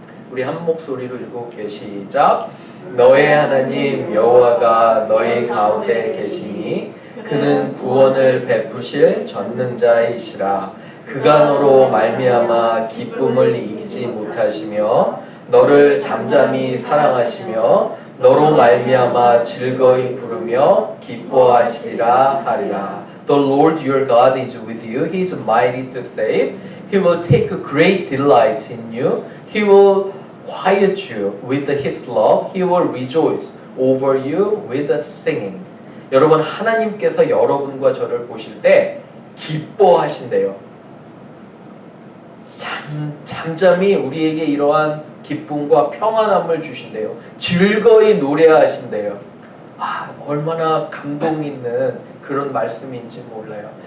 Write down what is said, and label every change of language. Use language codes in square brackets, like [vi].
[ko] 우리 한 목소리로 읽어볼게요. 시작. 너의 하나님 여호와가 너희 가운데 계시니 그는 구원을 베푸실 전능자이시라. 그가 너로 말미암아 기쁨을 이기지 못하시며 너를 잠잠히 사랑하시며 너로 말미암아 즐거이 부르며 기뻐하시리라 하리라. [en] The Lord your God is with you. He is mighty to save. He will take great delight in you. He will quiet you with his love. He will rejoice over you with singing. [ko] 여러분 하나님께서 여러분과 저를 보실 때 기뻐하신대요. 잠잠히 우리에게 이러한 기쁨과 평안함을 주신대요. 즐거이 노래하신대요. 얼마나 감동 있는 그런 말씀인지 몰라요.